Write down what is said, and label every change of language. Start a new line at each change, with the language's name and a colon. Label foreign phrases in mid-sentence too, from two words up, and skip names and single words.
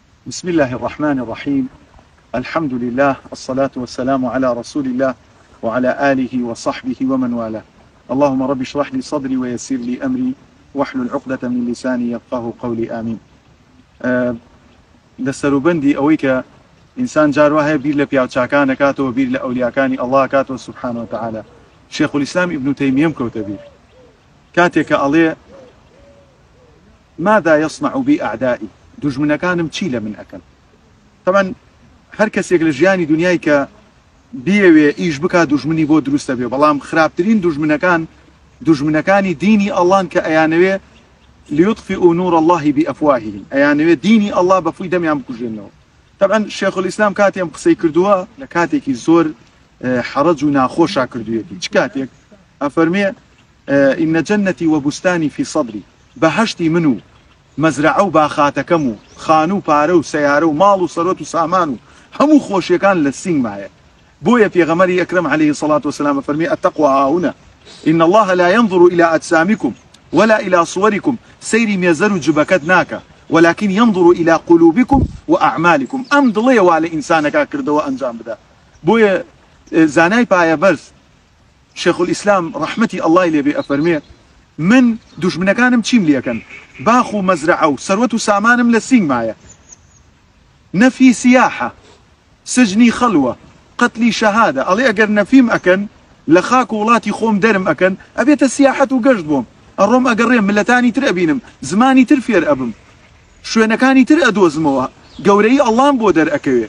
Arabic: بسم الله الرحمن الرحيم. الحمد لله، الصلاة والسلام على رسول الله وعلى آله وصحبه ومن والاه. اللهم رب اشرح لي صدري ويسر لي أمري واحلل عقدة من لساني يفقهوا قولي آمين.
Central Kurdish: دەسەروبەندی ئەوەی کە ئینسان جار وهەیە بیر لە پیاوچاکان دەکاتەوە، بیر لە ئەولیاکانی ئەڵڵا کاتەوە
Arabic: سبحانه وتعالى.
Central Kurdish: شيخ الإسلام ابن تيمية کەوتە بیر کاتێک کە ئەڵێ
Arabic: ماذا يصنع بي أعدائي،
Central Kurdish: دوژمنەکانم چی لە من ئەکەن. طبعا هەر کەسێک لە ژیانی دنیای کە بیەوێ ئیش بکات دوژمنی بۆ دروستە بێ، بەڵام خراپترین دوژمنەکانی دینی ئەڵڵان کە ئەیانەوێ
Arabic: ليطفئوا نور الله بأفواههم،
Central Kurdish: ئەیانەوێ دینی ئەڵڵا بەفووی دەمیان بکوژێنەوە. طبعا شيخ الإسلام کاتێم قسەی کردووە لە کاتێکی زۆر حەرەج و ناخۆشا کردوویەتی. چ کاتێک ئەفەرمێ
Arabic: إن جنتي وبستاني في صدري،
Central Kurdish: بەهەشتی من و مەزرعە و باخاتەکەم و خان و پارە و سەیارە و ماڵ و سەرۆت و سامان و هەموو خۆشیەکان لە سینگمایە. بۆیە پێغەمبەری ئەکرەم
Arabic: عليه الصلاة والسلام
Central Kurdish: فەرمی
Arabic: التقوى هاهنا إن الله لا ينظر إلى أجسامكم ولا إلى صوركم،
Central Kurdish: سيري مێزەر و جبەکەت ناکە،
Arabic: ولكن ينظر إلى قلوبكم وأعمالكم.
Central Kurdish: ئەم دڵێوا لە ئینسانەکە کردەوە ئەنجام بدە. بۆیە زانای پایەبەرز شيخ الإسلام
Arabic: رحمتي الله
Central Kurdish: لێبێ ئەفەرمێ من دوژمنەکانم چیم لێکەن؟ باخ و مەزرعە و سەروەت و سامانم لە سینگمایە، نەفی سیاحە، سجنی خەڵوە، قەتلی شەهادە. ئەڵێ ئەگەر نەفیم ئەکەن لە خاک و وڵاتی خۆم دەرم ئەکەن ئەبێتە سیاحەت و گەشت بۆم، ئەڕۆم ئەگەڕێم ملەتانی تر ئەبینم، زمانی تر فێر ئەبم، شوێنەکانی تر ئەدۆزمەوە، گەورەی ئەڵڵام بۆ دەرئەکەوێ.